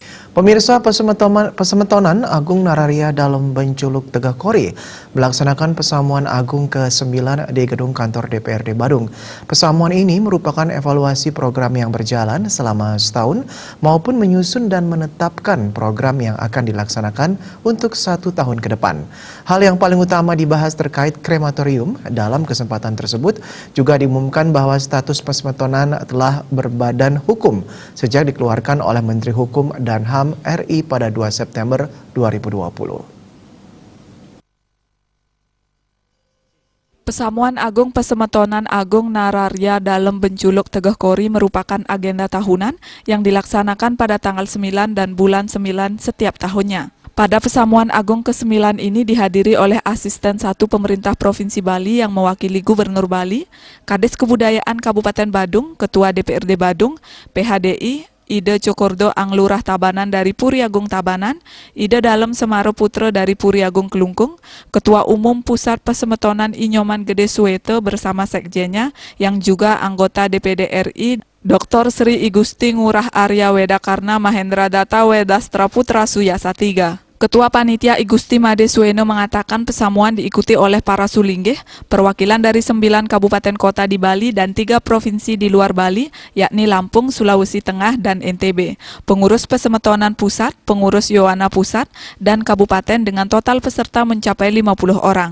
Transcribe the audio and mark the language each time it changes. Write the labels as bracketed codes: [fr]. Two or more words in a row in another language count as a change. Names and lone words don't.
[id] Pemirsa, Pesemetonan Agung Nararia dalam Benculuk Tegah Kori melaksanakan Pesamuan Agung ke-9 di Gedung Kantor DPRD Badung. Pesamuan ini merupakan evaluasi program yang berjalan selama setahun maupun menyusun dan menetapkan program yang akan dilaksanakan untuk 1 tahun ke depan. Hal yang paling utama dibahas terkait krematorium. Dalam kesempatan tersebut juga diumumkan bahwa status Pesemetonan telah berbadan hukum sejak dikeluarkan oleh Menteri Hukum dan HAM RI pada 2 September 2020. Pesamuan Agung Pesemetonan Agung Nararia dalam Benculuk Tegah Kori merupakan agenda tahunan yang dilaksanakan pada tanggal 9 dan bulan 9 setiap tahunnya. Pada Pesamuan Agung ke-9 ini dihadiri oleh Asisten 1 Pemerintah Provinsi Bali yang mewakili Gubernur Bali, Kades Kebudayaan Kabupaten Badung, Ketua DPRD Badung, PHDI, Ida Cokordo Anglurah Tabanan dari Puri Agung Tabanan, Ida Dalem Semaro Putra dari Puri Agung Kelungkung, Ketua Umum Pusat Pesemetonan Inyoman Gede Suwete bersama sekjennya yang juga anggota DPD RI, Dr. Sri Igusti Ngurah Arya Wedakarna Mahendra Data Wedastra Putra Suyasa III. Ketua Panitia Igusti Made Sueno mengatakan pesamuan diikuti oleh para sulinggih, perwakilan dari 9 kabupaten kota di Bali dan 3 provinsi di luar Bali, yakni Lampung, Sulawesi Tengah, dan NTB, pengurus Pesemetonan Pusat, pengurus Yowana Pusat, dan kabupaten dengan total peserta mencapai 50 orang.